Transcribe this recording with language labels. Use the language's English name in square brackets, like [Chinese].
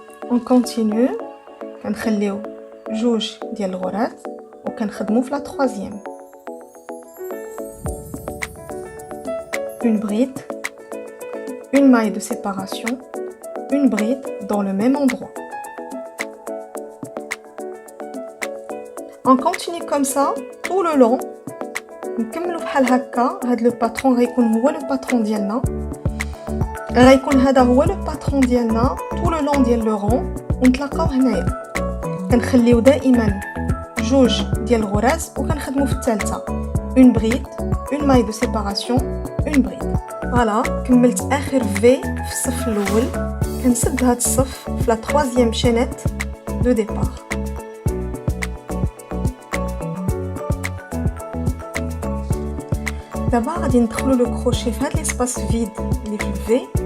[French] On continue. [Arabic] كنخليو جوج ديال الغرات وكنخدمو في لا troisième. [French] Une bride, une maille de séparation, une bride dans le même endroit. On continue comme ça tout le long. [Arabic] نكملوا بحال هكا. هاد لو باترون غيكون هو لو باترون ديالنا. غيكون هذا هو لو باترون ديالنا [French] tout le long [Arabic] ديال لو رون. ونتلاقاو هنايا. كنخليو دائما جوج ديال الغراز وكنخدموا في الثالثه. [French] Une bride, une maille de séparation, une bride. [Arabic] فوالا كملت اخر في الصف الاول. كنسد هاد الصف في لا [French] troisième chaînette de départ. [Arabic] دابا غادي ندخلو لو كروشي في هاد ليسباس فيد اللي في الفي.